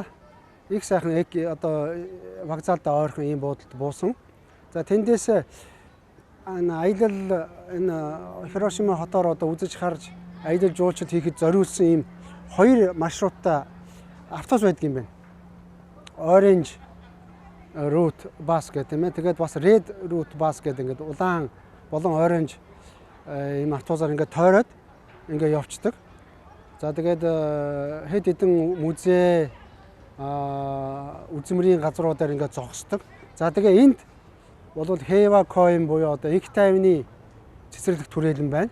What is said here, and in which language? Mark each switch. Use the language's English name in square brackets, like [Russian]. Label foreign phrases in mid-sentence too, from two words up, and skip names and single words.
[Mongolian] Их сайхан Эки одоо вокзалдаа ойрхон ийм буудалд буусан. За тэндээс аялал энэ Хирошима хотоор одоо үзэж харж аялал жуулчлал хийхэд зориулсан ийм хоёр маршруттай автобус байдаг юм байна. [English] Orange route bus [Mongolian] гэх тийм ээ. Тэгээд бас [English] red route bus [Mongolian] гэдэг ингээд улаан болон orange ийм автобусаар ингээд тойроод ингээд явцдаг. За тэгээд хэд хэдэн музей үзмэрийн газруудаар ингээд зогсдог. За тэгээ энд бол Хэва Коин буюу одоо их тайвны цэцэрлэг түрээлэн байна.